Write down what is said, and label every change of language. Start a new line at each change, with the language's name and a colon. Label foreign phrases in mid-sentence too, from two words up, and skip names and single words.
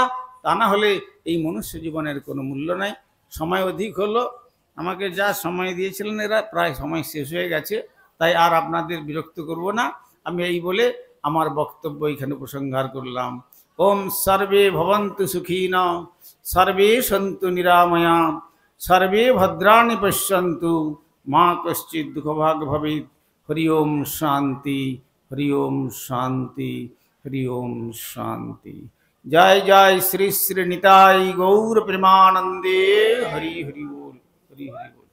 Bangla: তা না হলে এই মনুষ্য জীবনের কোনো মূল্য নাই। সময় অধিক হলো, আমাকে যা সময় দিয়েছিলেন এরা প্রায় সময় শেষ হয়ে গেছে, তাই আর আপনাদের বিরক্ত করব না। আমি এই বলে আমার বক্তব্য এখানে উপসংহার করলাম।
Sanskrit: ওম সর্বে ভবন্তু সুখীনা, সর্বে সন্তু নিরাময়া, সর্বে ভদ্রাণি পশ্যন্তু, মা কশ্চিৎ দুঃখভাগ ভবেৎ। হরি ওম শান্তি, হরি ওম শান্তি, হরি ওম শান্তি।
Bangla: জয় জয় শ্রী শ্রী নিতাই গৌর প্রেমানন্দে। হরি হরি बोल, হরি হরি बोल।